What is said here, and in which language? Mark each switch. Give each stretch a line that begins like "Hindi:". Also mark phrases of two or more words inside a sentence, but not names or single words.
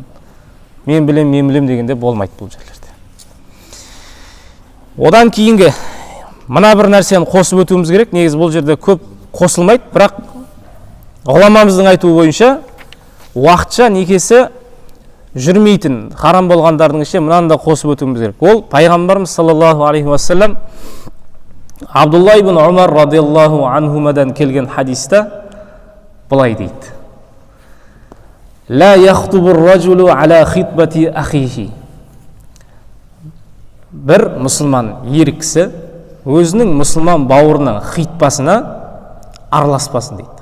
Kazakh: Мен білем дегенде болмайды бұл жерлерде. Одан кейінгі мына бір нәрсені қосып өтуіміз керек. Негізі бұл жерде көп қосылмайды, бірақ ғұламамыздың айтуы бойынша уақытша некесі жүрмейтін харам болғандардың ішінде мынаны да қосып өтуіміз керек. Ол пайғамбарымыз
Arabic: صلى الله عليه وسلم
Kazakh: Абдулла ибн Умар
Arabic: رضي الله عنهما
Kazakh: келген хадисте былай дейді:
Arabic: لا يخطب الرجل على خطبة أخيه.
Kazakh: Бір мұсылман ер кісі өзінің мұсылман бауырының хитбасына араласпасын дейді.